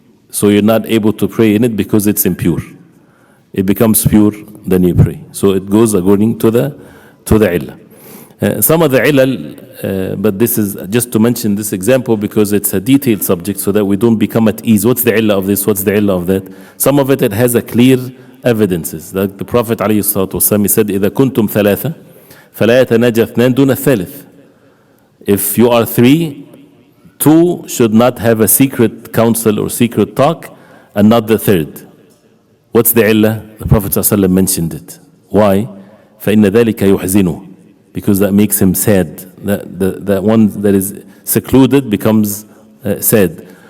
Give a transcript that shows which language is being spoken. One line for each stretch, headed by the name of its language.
English: So you're not able to pray in it because it's impure. It becomes pure, then you pray. So it goes according to the illah. Some of the ilal, but this is just to mention this example because it's a detailed subject so that we don't become at ease. What's the illah of this? What's the illah of that? Some of it has a clear evidences. Like the Prophet ﷺ said,
Arabic: إذا كنتم ثلاثة فلا يتناجى اثنان دون الثالث.
English: If you are three, two should not have a secret counsel or secret talk, and not the third. What's the illah? The Prophet ﷺ mentioned it. Why?
Arabic: فَإِنَّ ذَلِكَ يُحْزِنُهُ,
English: because that makes him sad. That one that is secluded becomes sad.